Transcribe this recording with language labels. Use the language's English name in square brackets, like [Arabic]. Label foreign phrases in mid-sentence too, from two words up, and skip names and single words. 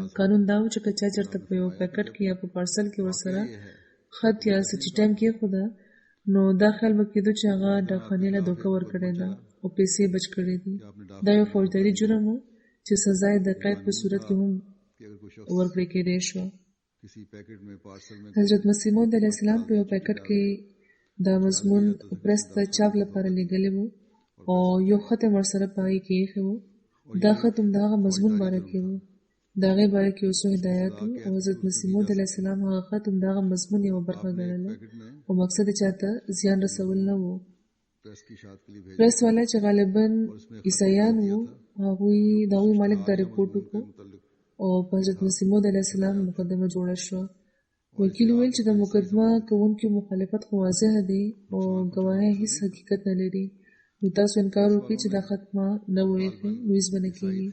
[Pashto] قانون دا و چې که چا چېرته په یو پیکټ کې یا په پارسل کې ورسره خط یا څه چټایم کېښوده نو دا خیال به کېدو چې هغه ډاکخانې له دوکه ورکړې ده او پیسې بچ کړې دي. دا یو فوجداري جرم و چې سزا یې د قید په صورت کې هم ورکړې کېدی شوه. [Urdu] کسی پیکٹ میں پارسل میں [Pashto] حضرت مسیح موعود علیه السلام په یو پاکټ کې دا مضمون پرس ته چاپ لپاره لېږلی و او یو خط یې ورسره په هغې کې ایښی و. دا خط هم د هغه مضمون باره کې و، د هغې باره کې یو څو هدایات و او حضرت مسیح موعود علیه السلام هغه خط هم د هغه مضمون یوه برخه ګڼله او مقصد یې چاته زیان رسول نه و. [Urdu] پریس کی شاد کے لیے بھیجا [Pashto] پرس والا چې غالباً عیسایان وو، هغوی د هغوی مالک دا رپورټ وکړو او په حضرت مسیح موعود علیه السلام مقدمه جوړه شوه. وکیل وویل چې د مقدمه کوونکي مخالفت خو واضح دی او ګواهی هیڅ حقیقت نه لري، نو تاسو انکار وکړئ چې دا خط ما نه و ایښی، نو هیڅ به نه کېږي.